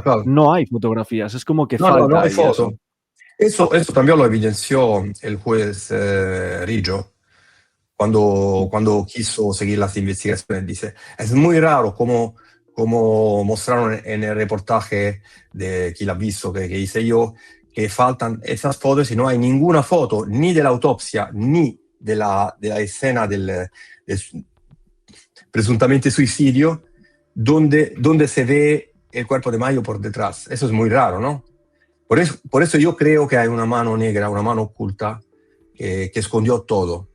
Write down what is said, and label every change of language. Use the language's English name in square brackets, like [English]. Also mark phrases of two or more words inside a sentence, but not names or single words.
[Spanish] No hay fotografías, es como que falta. No hay foto. Eso también lo evidenció el juez Riggio. Cuando quiso seguir las investigaciones, dice, es muy raro como mostraron en el reportaje de Chi l'ha visto que hice yo, que faltan esas fotos y no hay ninguna foto ni de la autopsia ni de la escena del presuntamente suicidio donde se ve el cuerpo de Mario por detrás. Eso es muy raro, ¿no? Por eso yo creo que hay una mano negra, una mano oculta que escondió todo.